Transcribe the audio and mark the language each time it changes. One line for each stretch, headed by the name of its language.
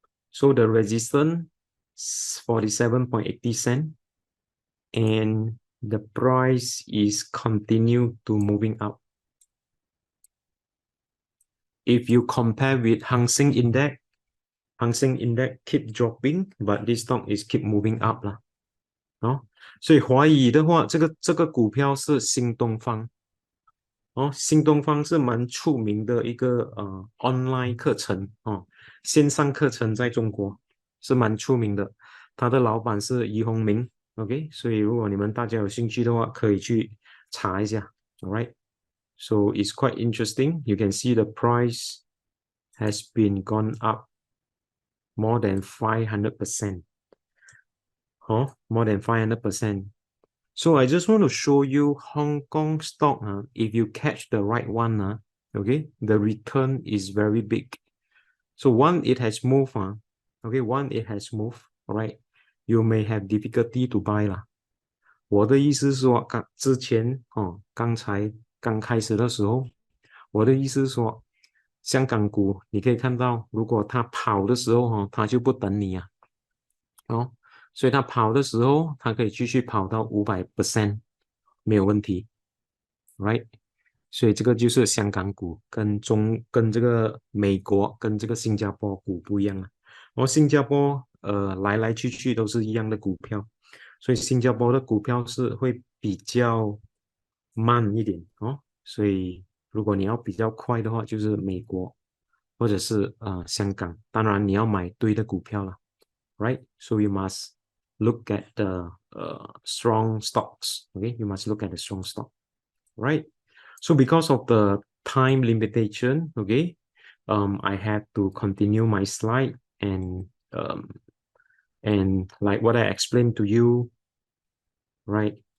English: So the resistance 47.80 cents, and the price is continue to moving up. If you compare with Hang Seng Index keep dropping, but this stock is keep moving up 啦。
Chinese: 所以怀疑的话，这个股票是新东方。新东方是蛮出名的一个online 课程线上课程在中国是蛮出名的。他的老板是俞洪明 ，OK， 所以如果你们大家有兴趣的话，可以去查一下 ，All right。
English: So it's quite interesting. You can see the price has been gone up more than 500%. More than 500%. So I just want to show you Hong Kong stock. If you catch the right one, okay, the return is very big. So one, it has moved. Okay, one, it has moved. All right, you may have difficulty to buy 啦。
Chinese: 我的意思是说，之前刚开始的时候，我的意思是说，香港股你可以看到，如果它跑的时候它就不等你啊。所以它跑的时候，它可以继续跑到500%，没有问题 ，right？所以这个就是香港股跟这个美国跟这个新加坡股不一样啊。然后新加坡来来去去都是一样的股票，所以新加坡的股票是会比较慢一点哦。所以如果你要比较快的话，就是美国或者是香港。当然你要买对的股票了，right?
English: So you must look at the strong stocks. Okay, you must look at the strong stock, right? So because of the time limitation, okay, I had to continue my slide and like what I explained to you, right?